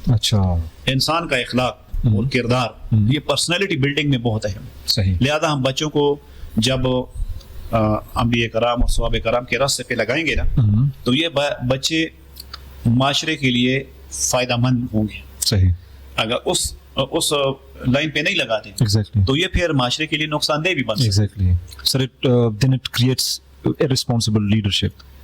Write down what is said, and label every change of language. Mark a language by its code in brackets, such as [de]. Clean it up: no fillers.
[ur] اچھا. انسان کا اخلاق اور کردار یہ پرسنالٹی بلڈنگ میں بہت اہم ہے. صحیح. لہذا ہم بچوں کو جب انبیاء کرام اور صحابہ کرام کے راستے پہ لگائیں گے نا تو یہ بچے معاشرے کے لیے فائدہ مند ہوں گے. صحیح. اگر اس لائن پہ نہیں لگاتے [en] Exactly. [ur] تو یہ پھر معاشرے کے لیے نقصان دہ بھی بن سکتا ہے. [en] Exactly. Sir, then it creates a responsible leadership.